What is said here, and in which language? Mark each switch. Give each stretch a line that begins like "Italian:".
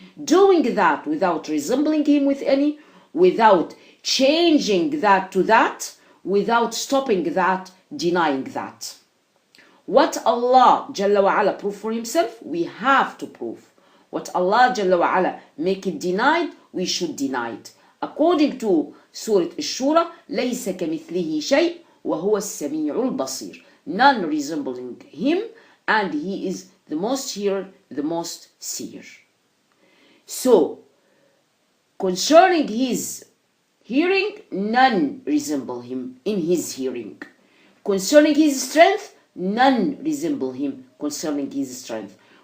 English: Doing that without resembling Him with any, without changing that to that, without stopping that, denying that. What Allah Jalla wa Ala prove for himself, we have to prove. What Allah Jalla wa Ala make it denied, we should deny it.
Arabic: According to Surah Ash-Shura, لَيْسَ كَمِثْلِهِ شَيْءٍ وَهُوَ السَّمِيعُ الْبَصِيرُ.
English: None resembling him, and he is the most hearer, the most seer. So, concerning his hearing, none resemble him in his hearing. Concerning his strength, none resemble him concerning his strength.